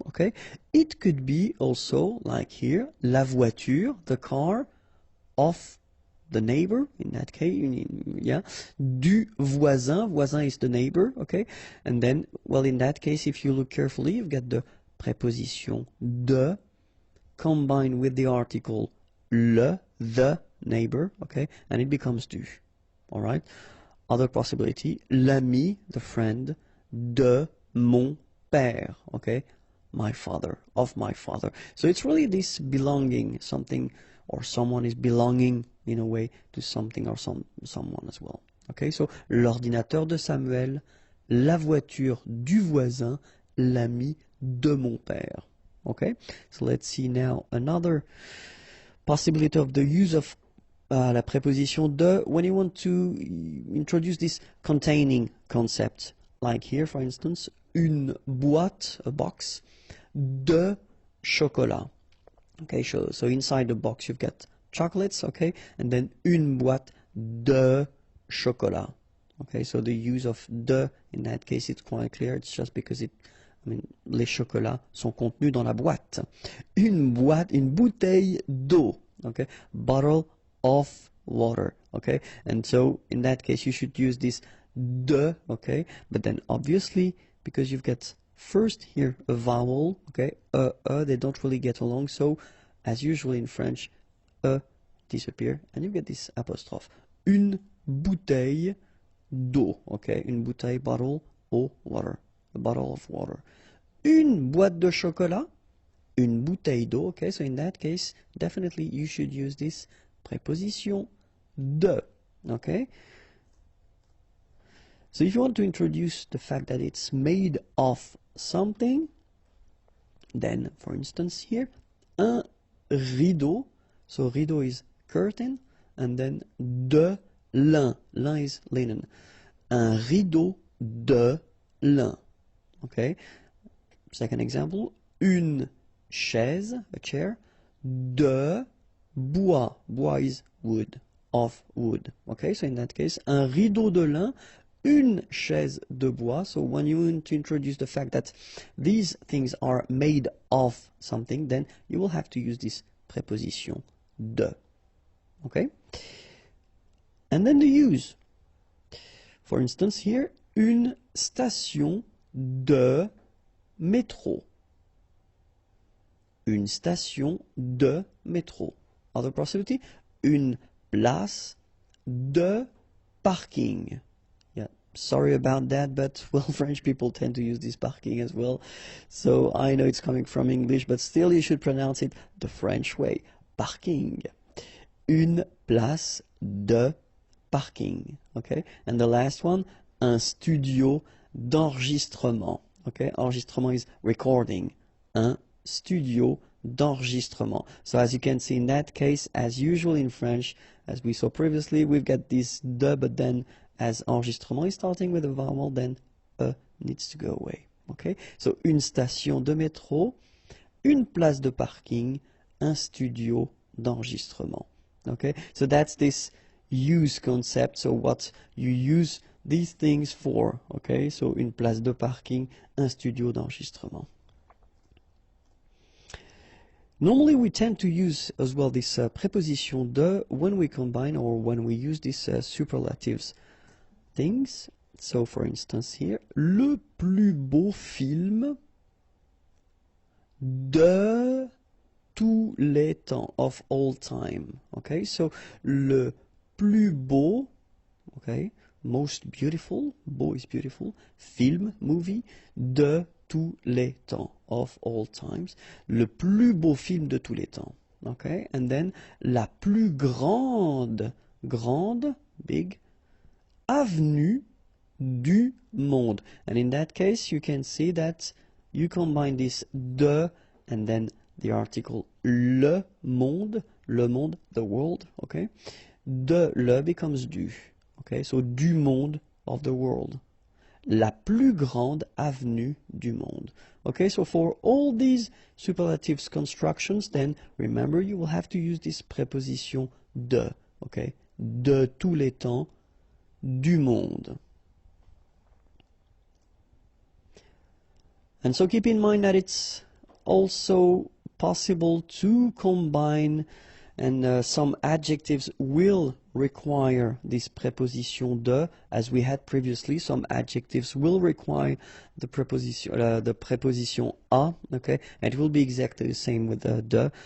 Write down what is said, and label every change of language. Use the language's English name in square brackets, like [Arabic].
[English] Okay, it could be also like here, [French] la voiture, [English] the car of the neighbor, in that case, yeah, [French] du voisin, [English] voisin is the neighbor, okay, and then, well, in that case, if you look carefully, you've got the preposition de combined with the article le, the neighbor, okay, and it becomes du, all right. Other possibility, l'ami, the friend, [French] de mon père, [English] okay, my father, of my father. So it's really this belonging, something or someone is belonging in a way to something or someone as well. Okay, so [French] l'ordinateur de Samuel, la voiture du voisin, l'ami de mon père. [English] Okay, so let's see now another possibility of the use of [French] la préposition de [English] when you want to introduce this containing concept. Like here, for instance, [French] une boîte, [English] a box, [French] de chocolat. [English] Okay, so inside the box you've got chocolates, okay, and then [French] une boîte de chocolat. [English] Okay, so the use of de in that case it's quite clear. It's just because [French] les chocolats sont contenus dans la boîte. Une bouteille d'eau. [English] Okay, bottle of water. Okay, and so in that case you should use this de. Okay, but then obviously because you've got first here a vowel, okay, they don't really get along, so as usual in French, disappear, and you get this apostrophe. [French] Une bouteille d'eau, [English] okay, [French] une bouteille, [English] bottle, eau, water, a bottle of water. [French] Une boîte de chocolat, une bouteille d'eau, [English] okay, so in that case, definitely you should use this preposition de, okay. So if you want to introduce the fact that it's made of something, then, for instance, here, [French] un rideau, [English] so rideau is curtain, and then [French] de lin, [English] lin is linen, [French] un rideau de lin, [English] okay. Second example, [French] une chaise, [English] a chair, [French] de bois, [English] bois is wood, of wood, okay, so in that case, [French] un rideau de lin, une chaise de bois. [English] So when you want to introduce the fact that these things are made of something, then you will have to use this preposition de. Okay? And then the use. For instance, here, [French] une station de métro. Une station de métro. [English] Other possibility, [French] une place de parking. [English] Sorry about that, but well, French people tend to use this parking as well. So I know it's coming from English, but still you should pronounce it the French way. [French] Parking. Une place de parking. Okay? [English] And the last one, [French] un studio d'enregistrement. [English] Okay? Enregistrement is recording. [French] Un studio d'enregistrement. [English] So as you can see in that case, as usual in French, as we saw previously, we've got this de, but then as enregistrement is starting with a vowel, then needs to go away. Okay? [French] So une station de métro, une place de parking, un studio d'enregistrement. [English] Okay, so that's this use concept. So what you use these things for. [French] Okay, so une place de parking, un studio d'enregistrement. [English] Normally we tend to use as well this preposition de when we combine or when we use these superlatives things. So for instance here, [French] le plus beau film de tous les temps, [English] of all time. Okay, so [French] le plus beau, [English] okay, most beautiful, beau is beautiful, film, movie, [French] de tous les temps, [English] of all times. [French] Le plus beau film de tous les temps. [English] Okay, and then [French] la plus grande, [English] big, [French] avenue du monde. [English] And in that case, you can see that you combine this de and then the article [French] le monde, [English] the world, okay? De le becomes du, okay? So [French] du monde, [English] of the world. [French] La plus grande avenue du monde. [English] Okay, so for all these superlatives constructions, then remember you will have to use this preposition de, okay? [French] De tous les temps, du monde. [English] And so keep in mind that it's also possible to combine, and some adjectives will require this preposition de, as we had previously. Some adjectives will require the preposition a, okay, and it will be exactly the same with de.